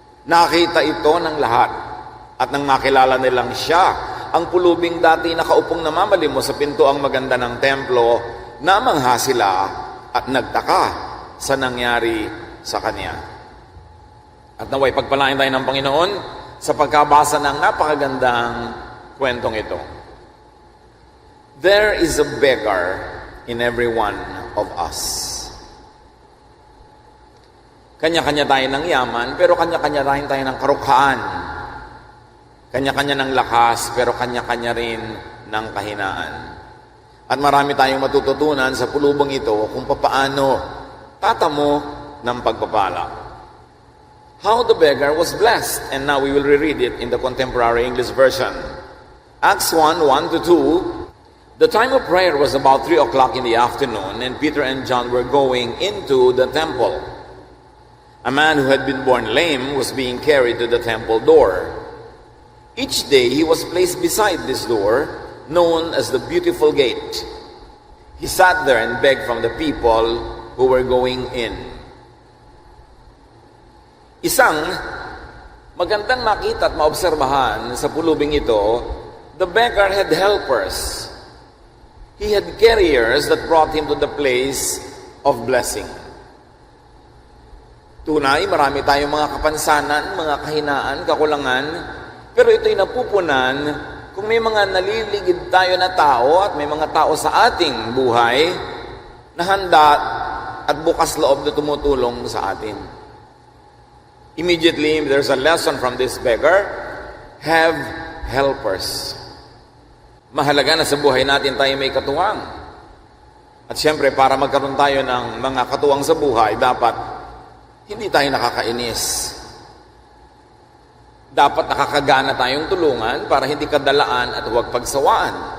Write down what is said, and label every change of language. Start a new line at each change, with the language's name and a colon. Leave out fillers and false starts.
Filipino: Nakita ito ng lahat at nang makilala nilang siya, ang pulubing dati nakaupong namamalimos sa Pintuang Maganda ng templo, namangha sila at nagtaka sa nangyari sa kanya. At naway pagpalain tayo ng Panginoon sa pagkabasa ng napakagandang kwentong ito.
English: There is a beggar in every one of us.
Filipino: Kanya-kanya tayo ng yaman, pero kanya-kanya rin tayo ng karukhaan. Kanya-kanya ng lakas, pero kanya-kanya rin ng kahinaan. At marami tayong matututunan sa pulubong ito kung papaano tatamo ng pagpapala.
English: How the beggar was blessed. And now we will reread it in the contemporary English version. Acts 1, 1-2. The time of prayer was about 3:00 in the afternoon, and Peter and John were going into the temple. A man who had been born lame was being carried to the temple door. Each day he was placed beside this door, known as the Beautiful Gate. He sat there and begged from the people who were going in.
Filipino: Isang magandang makita at maobserbahan sa pulubing ito,
English: the beggar had helpers. He had carriers that brought him to the place of blessing.
Filipino: Tunay, marami tayong mga kapansanan, mga kahinaan, kakulangan, pero ito'y napupunan kung may mga naliligid tayo na tao at may mga tao sa ating buhay na handa at bukas loob na tumutulong sa atin.
English: Immediately, there's a lesson from this beggar: have helpers.
Filipino: Mahalaga na sa buhay natin tayo may katuwang. At siyempre, para magkaroon tayo ng mga katuwang sa buhay, dapat hindi tayo nakakainis. Dapat nakakagana tayong tulungan para hindi kadalaan at huwag pagsawaan.